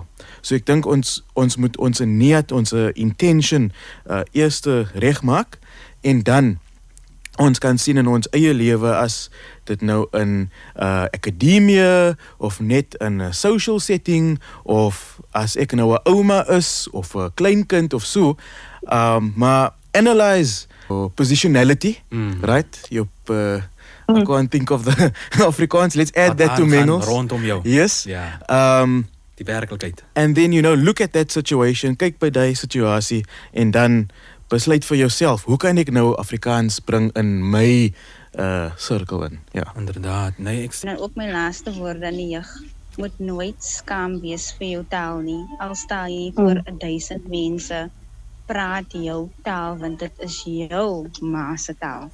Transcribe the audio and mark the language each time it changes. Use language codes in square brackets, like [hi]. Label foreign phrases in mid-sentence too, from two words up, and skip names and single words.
[af] So ek dink ons moet ons need, ons intention eers regmaak en dan ons kan sien in ons eie lewe as dit nou in akademie of net in 'n [en] social setting [af] of as ek nou 'n ouma is of 'n kleinkind of so, maar [en] analyze positionality, right? I can't think of the Afrikaans. Let's add that to Mennos. [af] Rondom jou. [en] Yes. [af] Ja. Die werklikheid. [en] And then, look at that situation, [af] kyk by die situasie en dan besluit vir jouself, hoe kan ek nou Afrikaans bring in my cirkel in? Ja. Inderdaad. Nee, ek Nou ook my laaste woord aan die jeug. Moet nooit skaam wees vir jou taal nie. Al sta jy voor 1000 mense, praat jou taal want dit is jou ma se taal.